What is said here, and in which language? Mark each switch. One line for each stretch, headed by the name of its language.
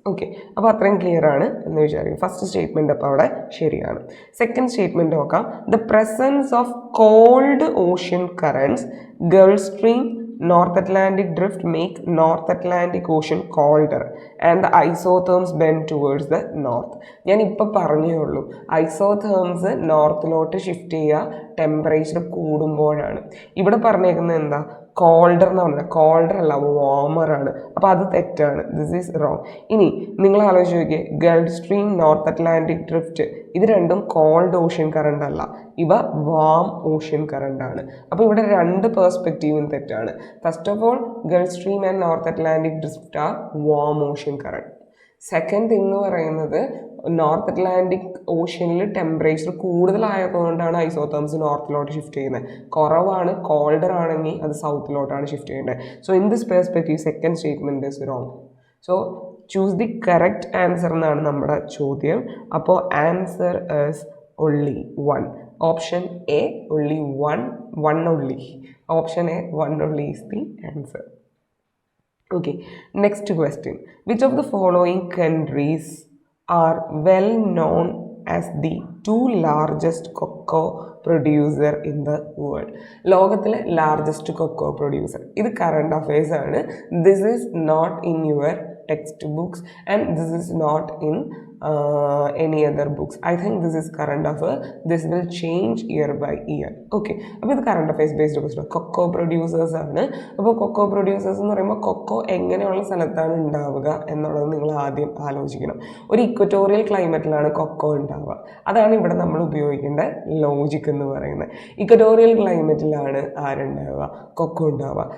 Malayalam: Okay, അപ്പോൾ അത്രയും clear ആണ് എന്ന് വിചാരിക്കും. ഫസ്റ്റ് സ്റ്റേറ്റ്മെൻറ്റ് അപ്പോൾ അവിടെ ശരിയാണ്. സെക്കൻഡ് സ്റ്റേറ്റ്മെൻറ്റ് നോക്കാം.
English: The presence of cold ocean currents, Gulf Stream, North Atlantic drift make North Atlantic Ocean colder and the isotherms bend towards the north.
Malayalam: ഞാൻ ഇപ്പോൾ പറഞ്ഞേ ഉള്ളൂ, ഐസോതേംസ് നോർത്തിലോട്ട് ഷിഫ്റ്റ് ചെയ്യുക ടെമ്പറേച്ചർ കൂടുമ്പോഴാണ്. ഇവിടെ പറഞ്ഞേക്കുന്നത് എന്താ, കോൾഡർ എന്ന് പറഞ്ഞാൽ കോൾഡർ അല്ല, വാർമർ ആണ്. അപ്പോൾ അത് തെറ്റാണ്,
English: This is wrong.
Malayalam: ഇനി നിങ്ങൾ ആലോചിച്ച് നോക്കിയേ, Gulf stream, north Atlantic drift, ഇത് രണ്ടും കോൾഡ് ഓഷ്യൻ കറണ്ട് അല്ല, ഇവ വാം ഓഷ്യൻ കറണ്ട് ആണ്. അപ്പോൾ ഇവിടെ രണ്ട് പേഴ്സ്പെക്റ്റീവും തെറ്റാണ്.
English: First of all, Gulf Stream and North Atlantic drift are warm ocean current.
Malayalam: Second thing എന്ന് പറയുന്നത്, north Atlantic ഓഷ്യനിൽ temperature കൂടുതലായതുകൊണ്ടാണ് isotherms നോർത്തിലോട്ട് shift ചെയ്യുന്നത്. കുറവാണ്, കോൾഡർ ആണെങ്കിൽ അത് സൗത്തിലോട്ടാണ് ഷിഫ്റ്റ് ചെയ്യേണ്ടത്.
English: So in this perspective second statement is wrong. So choose the correct answer
Malayalam: എന്നാണ് നമ്മുടെ ചോദ്യം. അപ്പോൾ
English: Answer is only one. Option A, only one only. Option A, one only is the answer. Okay, next question. Which of the following countries are well known as the two largest cocoa producer in the world?
Malayalam: ലോകത്തിലെ largest cocoa producer. ഇത് current affairs ആണ്.
English: This is not in your text books and this is not in any other books. I think this is current affair. This will change year by year.
Malayalam: Okay, അപ്പോൾ ഇത് current affairs based question. Cocoa producers ആണ്. അപ്പോൾ cocoa producers എന്ന് പറയുമ്പോൾ cocoa എങ്ങനെയുള്ള സ്ഥലത്താണ് ഉണ്ടാവുക എന്നുള്ളത് നിങ്ങൾ ആദ്യം ആലോചിക്കണം. ഒരു ഇക്വറ്റോറിയൽ ക്ലൈമറ്റിലാണ് കൊക്കോ ഉണ്ടാവുക. അതാണ് ഇവിടെ നമ്മൾ ഉപയോഗിക്കേണ്ട ലോജിക് എന്ന് പറയുന്നത്. ഇക്വറ്റോറിയൽ ക്ലൈമറ്റിലാണ് ആരുണ്ടാവുക, കൊക്കോ ഉണ്ടാവുക.